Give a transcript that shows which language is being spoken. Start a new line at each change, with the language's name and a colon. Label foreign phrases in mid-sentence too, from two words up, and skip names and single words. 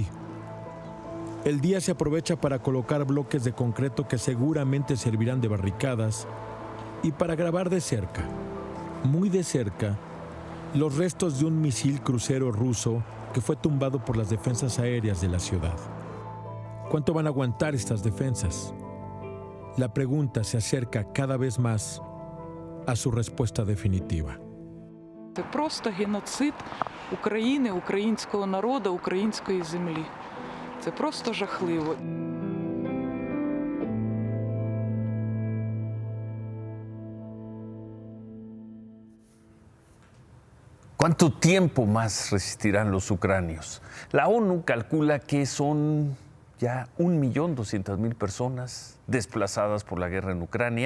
Spanish: El día se aprovecha para colocar bloques de concreto que seguramente servirán de barricadas y para grabar de cerca, muy de cerca, los restos de un misil crucero ruso que fue tumbado por las defensas aéreas de la ciudad. ¿Cuánto van a aguantar estas defensas? La pregunta se acerca cada vez más a su respuesta definitiva.
Ukrainian: Це просто геноцид України, українського народу, української землі. Це просто жахливо.
Spanish: ¿Cuánto tiempo más resistirán los ucranios? La ONU calcula que son ya 1.200.000 personas desplazadas por la guerra en Ucrania.